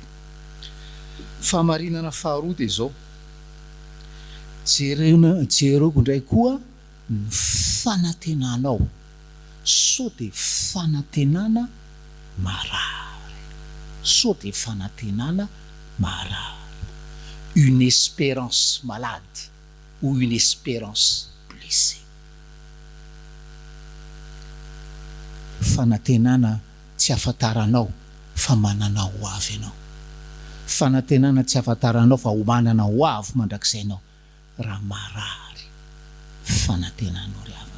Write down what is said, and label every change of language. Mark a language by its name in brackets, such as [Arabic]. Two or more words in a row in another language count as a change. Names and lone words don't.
[Malagasy] Fahamarinana faharoa dia zao: jereko indray koa ny fanantenanao, sao dia fanantenana marary, sao dia fanantenana marary. [French] Une espérance malade ou une espérance blessée. [Malagasy] Fanantenana tsy afantaranao fa manana ho avy ianao. Fanantenana tsy afantaranao fa ho manana ho avy mandrakisainao. Raha marary fanantenanao ry havana.